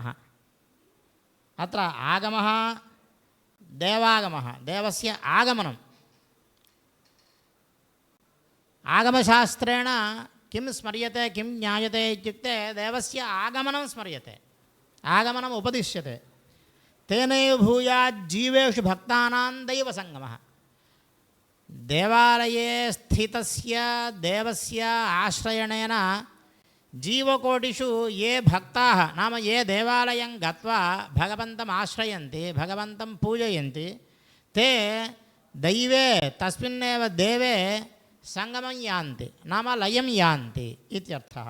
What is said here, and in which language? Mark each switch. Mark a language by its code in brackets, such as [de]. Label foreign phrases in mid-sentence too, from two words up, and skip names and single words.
[sa] अत्र आगमः देवागमः, देवस्य आगमनम्. आगमशास्त्रेण किं स्मर्यते, किं ज्ञायते इत्युक्ते देवस्य आगमनं स्मर्यते, आगमनम् उपदिश्यते. तेनैव भूयाज्जीवेषु भक्तानां दैवसंगमः. देवालये स्थितस्य देवस्य आश्रयणेन जीवकोटिषु ये भक्ताः नाम ये देवालयं गत्वा भगवन्तं आश्रयन्ति भगवन्तं पूजयन्ति ते दैवे तस्मिन्नेव देवे संगमं यान्ति नाम लयं यान्ति इत्यर्थः.